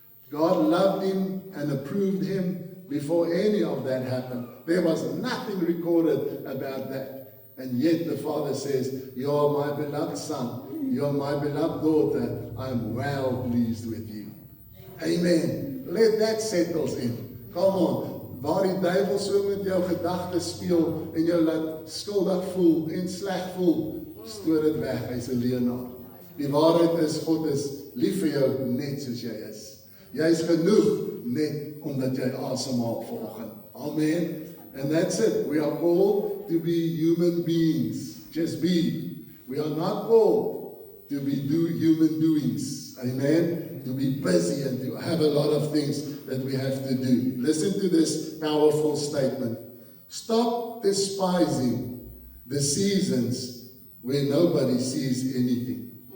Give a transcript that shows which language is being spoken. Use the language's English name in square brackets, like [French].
[English] God loved Him and approved Him before any of that happened. There was nothing recorded about that. And yet the Father says, you are my beloved Son, you are my beloved daughter, I am well pleased with you. Amen. Let that settle in. Come on. [Afrikaans] Waar die duivel so met jou gedagtes speel en jou laat skuldig voel en sleg voel, stoor dit weg, hy's 'n leienaar. Die waarheid is, God is lief vir jou net soos jy is. Jy is genoeg net omdat jy asemhaal vanoggend. [English] Amen. And that's it. We are called to be human beings. Just be. We are not called to be human doings. Amen. To be busy and to have a lot of things that we have to do. Listen to this powerful statement. Stop despising the seasons where nobody sees anything.